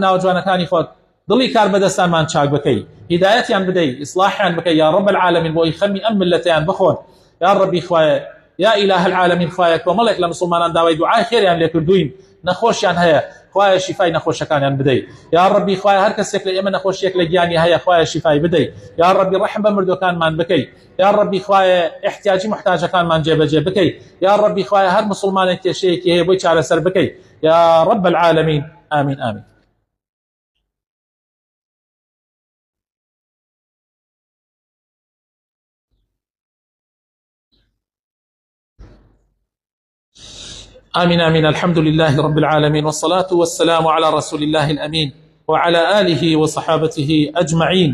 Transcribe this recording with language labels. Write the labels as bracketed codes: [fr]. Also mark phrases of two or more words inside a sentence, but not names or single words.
[ckb] ناوەجوانەکانی خۆت دڵی کار بەدەستانمان چاک بکەی، هیدایەتیان بدەی، ئیصلاحیان بکەی [ar] یا ڕەب العالمین [ckb] بۆ ئەی خەمی ئەم ملەتەیان بخۆن، یا ڕەبی خوایە، [ar] یا إله العالمین [ckb] خوایە کۆمەڵێک لە مسلمانان داوای دوعای خێریان لێ کردوین، نەخۆشیان هەیە خوایە شیفای نەخۆشەکانیان بدەی، یا ڕەبی خوایە هەر کەسێک لە ئێمە نەخۆشیەک لە گیانی هەیە خوایە شیفای بدەی، یا ڕەبی ڕەحم بە مردوەکانمان بکەی، یا ڕەبی خوایە احتیاجی محتاجەکانمان جێبەجێ بکەی، یا ڕەبی خوایە هەر مسلمانێک کێشەیەکی هەیە بۆی چارەسەر بکەی، [ar] یا رب العالمین. آمین آمین. آمين آمين. الحمد لله رب العالمين، والصلاة والسلام على رسول الله الأمين وعلى آله وصحابته أجمعين.